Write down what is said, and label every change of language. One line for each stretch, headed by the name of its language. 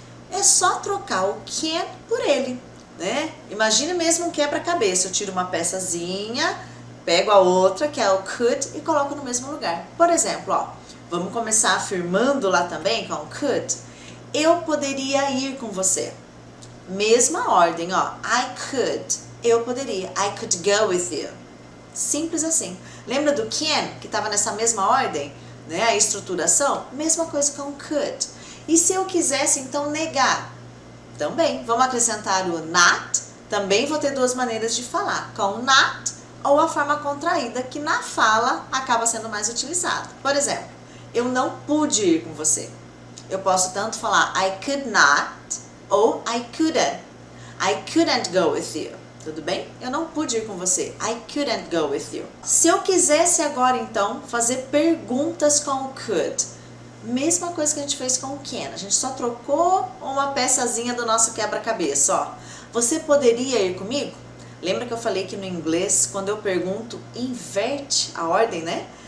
Portuguese: É só trocar o can por ele, né? Imagina mesmo um quebra-cabeça, eu tiro uma peçazinha, pego a outra, que é o could, e coloco no mesmo lugar. Por exemplo, ó, vamos começar afirmando lá também com o could. Eu poderia ir com você. Mesma ordem, ó,
English: I could,
Portuguese: eu poderia,
English: I could go with you.
Portuguese: Simples assim. Lembra do can, que estava nessa mesma ordem, né, a estruturação? Mesma coisa com could. E se eu quisesse, então, negar? Também, vamos acrescentar o not, também vou ter duas maneiras de falar, com o not ou a forma contraída, que na fala acaba sendo mais utilizado. Por exemplo, eu não pude ir com você. Eu posso tanto falar
English: I could not ou I couldn't go with you.
Portuguese: Tudo bem? Eu não pude ir com você.
English: I couldn't go with you.
Portuguese: Se eu quisesse agora, então, fazer perguntas com o could, mesma coisa que a gente fez com o can. A gente só trocou uma peçazinha do nosso quebra-cabeça, ó. Você poderia ir comigo? Lembra que eu falei que no inglês, quando eu pergunto, inverte a ordem, né?